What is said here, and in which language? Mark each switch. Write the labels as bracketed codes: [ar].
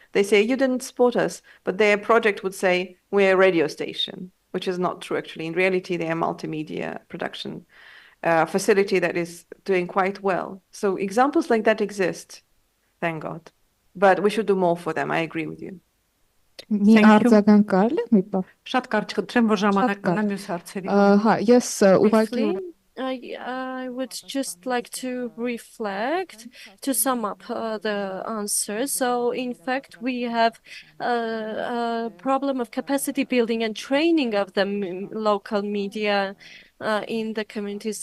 [en] They say, you didn't support us, but their project would say, we're a radio station, which is not true, actually. In reality, they're a multimedia production facility that is doing quite well. So examples like that exist, thank God. But we should do more for them, I agree with you. [hy] Մի արձագանք կարելի է մի պահ։ Շատ կարճ խնդրեմ, որ ժամանակ մնա մյուս հարցերի։ Հա, ես ուղղակի [en] I would just like to reflect, to sum up the answer. So, in fact, we have a problem of capacity building and training of the local media in the communities.